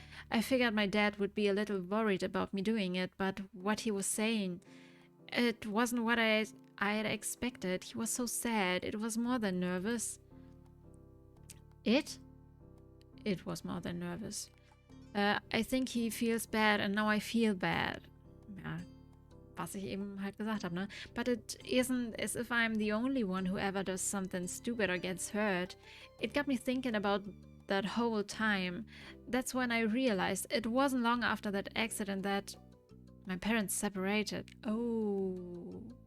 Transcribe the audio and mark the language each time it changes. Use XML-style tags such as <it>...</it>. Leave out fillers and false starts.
<en>I figured my dad would be a little worried about me doing it, but what he was saying, it wasn't what I had expected. He was so sad. It was more than nervous. It was more than nervous. I think he feels bad and now I feel bad.</en> <de>Ja, was ich eben halt gesagt habe, ne?</de> <en>But it isn't as if I'm the only one who ever does something stupid or gets hurt. It got me thinking about that whole time. That's when I realized it wasn't long after that accident that my parents separated. Oh.</en>